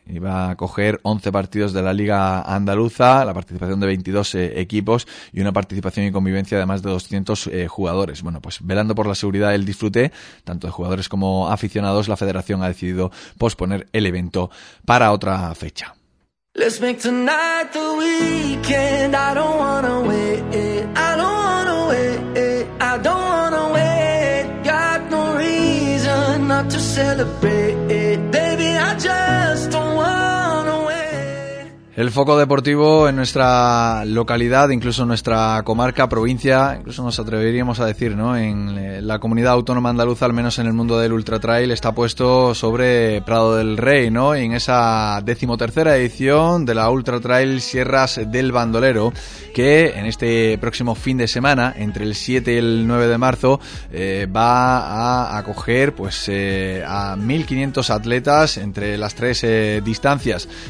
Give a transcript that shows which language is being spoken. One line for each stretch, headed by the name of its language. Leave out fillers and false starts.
Spanish: Iba a coger 11 partidos de la Liga Andaluza, la participación de 22 equipos y una participación y convivencia de más de 200 jugadores. Bueno, pues velando por la seguridad y el disfrute, tanto de jugadores como aficionados, la Federación ha decidido posponer el evento para otra fecha.
English: Let's make tonight the weekend. I don't wanna wait, I don't wanna wait, I don't wanna wait. Got no reason not to celebrate, baby, I just don't wanna wait.
Spanish: El foco deportivo en nuestra localidad, incluso en nuestra comarca, provincia, incluso nos atreveríamos a decir, ¿no?, en la comunidad autónoma andaluza, al menos en el mundo del ultra trail, está puesto sobre Prado del Rey, ¿no?, en esa 13ª edición de la Ultra Trail Sierras del Bandolero, que en este próximo fin de semana, entre el 7 y el 9 de marzo, va a acoger pues a 1.500 atletas entre las tres distancias